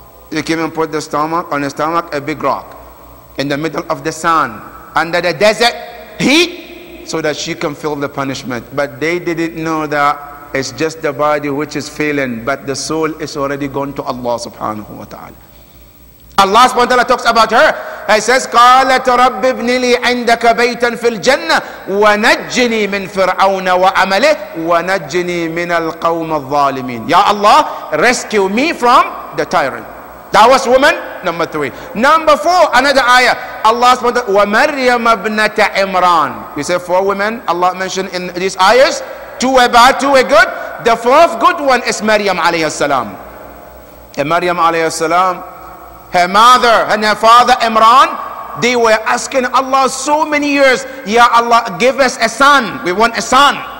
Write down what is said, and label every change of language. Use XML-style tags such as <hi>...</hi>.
<en>They came and put the stomach on her stomach, a big rock, in the middle of the sun, under the desert heat, so that she can feel the punishment. But they didn't know that it's just the body which is failing, but the soul is already gone to Allah subhanahu wa ta'ala. Allah subhanahu wa ta'ala talks about her. He says,</en> <ar>قالت رب ابن لي عندك بيتا في الجنة ونجني من فرعون وعمله ونجني من القوم الظالمين.</ar> <en>Ya Allah, rescue me from the tyrant. That was woman number 3. Number 4, another ayah. Allah subhanahu wa ta'ala,</en> <ar>وَمَرْيَمَ ابْنَةَ عِمْرَانَ.</ar> <en>We say 4 women Allah mentioned in these ayahs. 2 were bad, 2 were good. The 4th good one is Maryam alayhi salam. And Maryam alayhi salam, her mother and her father Imran, they were asking Allah so many years, Ya Allah, give us a son. We want a son.</en>